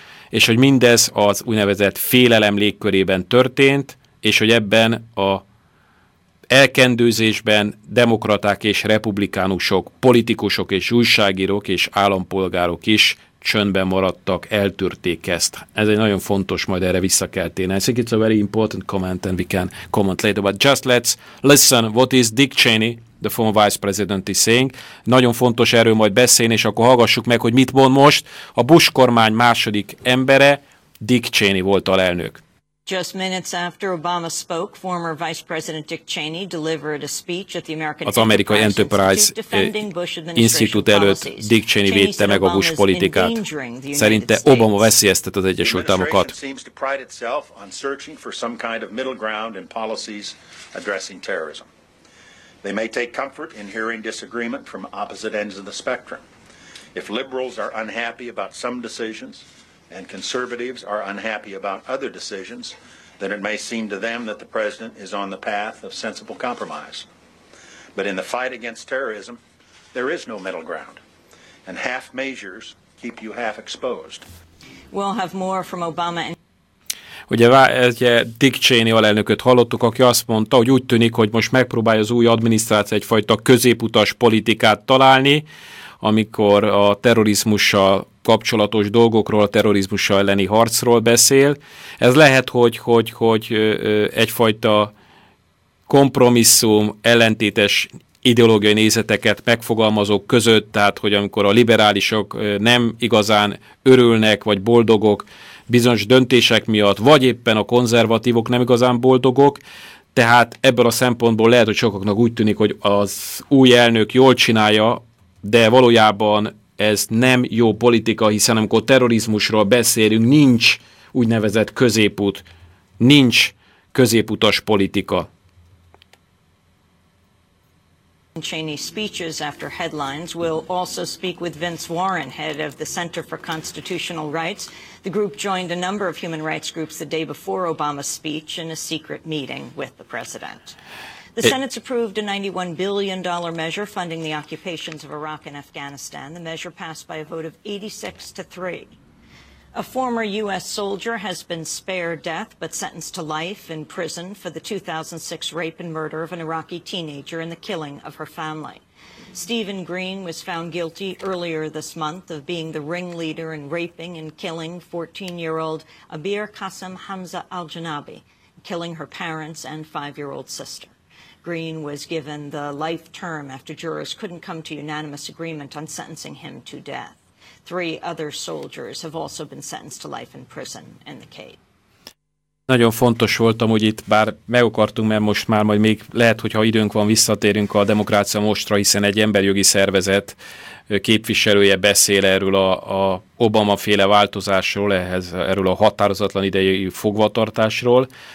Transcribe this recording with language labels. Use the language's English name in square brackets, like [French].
[Hungarian] és hogy mindez az úgynevezett félelem légkörében történt, és hogy ebben a elkendőzésben demokraták és republikánusok, politikusok és újságírók és állampolgárok is csöndben maradtak, eltűrték ezt. Ez egy nagyon fontos, majd erre vissza kell térni. [English] I think it's a very important comment and we can comment later, but just let's listen what is Dick Cheney, the former vice president is saying. [Hungarian] Nagyon fontos erről majd beszélni, és akkor hallgassuk meg, hogy mit mond most. A Bush kormány második embere, Dick Cheney volt alelnök. [English] Just minutes after Obama spoke, former Vice President Dick Cheney delivered a speech at the American [Hungarian] Enterprise Institute előtt Dick Cheney védte meg a Bush politikát. Szerinte Obama veszélyeztet az Egyesült Államokat. [English] Seems to pride itself on searching for some kind of middle ground in policies addressing terrorism. They may take comfort in hearing disagreement from opposite ends of the spectrum. If liberals are unhappy about some decisions, and conservatives are unhappy about other decisions, then it may seem to them that the president is on the path of sensible compromise. But in the fight against terrorism, there is no middle ground, and half measures keep you half exposed. We'll have more from Obama and [Hungarian] Ugye Dick Cheney alelnököt hallottuk, aki azt mondta, hogy úgy tűnik, hogy most megpróbálja az új adminisztráció egyfajta középutas politikát találni, amikor a terrorizmussal kapcsolatos dolgokról, a terrorizmussal elleni harcról beszél. Ez lehet, hogy egyfajta kompromisszum ellentétes ideológiai nézeteket megfogalmazók között, tehát hogy amikor a liberálisok nem igazán örülnek vagy boldogok bizonyos döntések miatt, vagy éppen a konzervatívok nem igazán boldogok, tehát ebből a szempontból lehet, hogy sokaknak úgy tűnik, hogy az új elnök jól csinálja, de valójában ez nem jó politika, hiszen amikor terrorizmusról beszélünk, nincs úgynevezett középút, nincs középutas politika. [English] Cheney's speeches after headlines. We'll also speak with Vince Warren, head of the Center for Constitutional Rights. The group joined a number of human rights groups the day before Obama's speech in a secret meeting with the president. The Senate's approved a $91 billion measure funding the occupations of Iraq and Afghanistan. The measure passed by a vote of 86-3. A former U.S. soldier has been spared death but sentenced to life in prison for the 2006 rape and murder of an Iraqi teenager and the killing of her family. Stephen Green was found guilty earlier this month of being the ringleader in raping and killing 14-year-old Abir Qasem Hamza al-Janabi, killing her parents and 5-year-old sister. Green was given the life term after jurors couldn't come to unanimous agreement on sentencing him to death. Three other soldiers have also been sentenced to life in prison in the Cape. [Hungarian] Nagyon fontos voltam, hogy itt bár meg akartunk, mert most már majd még lehet, hogyha időnk van, visszatérünk a Demokrácia Mostra, hiszen egy emberjogi szervezet képviselője beszél erről a Obama-féle változásról, erről a határozatlan idejű fogvatartásról.